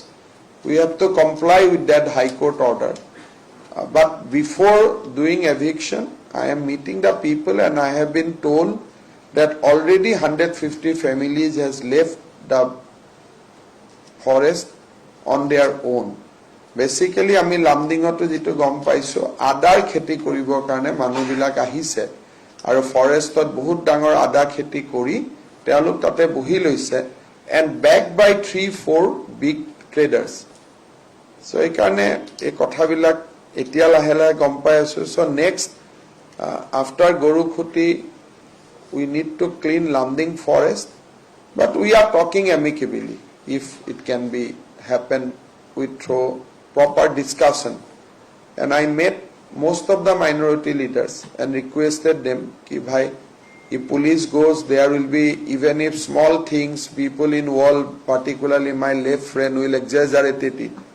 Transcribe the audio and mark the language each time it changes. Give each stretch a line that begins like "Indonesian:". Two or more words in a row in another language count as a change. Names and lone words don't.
English: We have to comply with that High Court order. But before doing eviction, I am meeting the people and I have been told that already 150 families has left the forest on their own. Basically,
Assamese: আমি লামডিঙতো যেটো গম পাইছো আদাৰ খেতি কৰিবৰ কাৰণে মানুহবিলাক আহিছে আৰু ফৰেষ্টত বহুত ডাঙৰ আদা খেতি কৰি তেওঁলোক তাতে বহি লৈছে
English: and backed by 3-4 big traders.
Assamese: So এই কাৰণে এই কথাবিলাক এতিয়া লাহে লাহে গম পাই আছো.
English: So next after Gorukhuti we need to clean Lamding forest, but we are talking amicably. If it can be happen with through proper discussion, and I met most of the minority leaders and requested them
Hindi: ki bhai,
English: if police goes, there will be, even if small things, people involved, particularly my left friend will exaggerate it.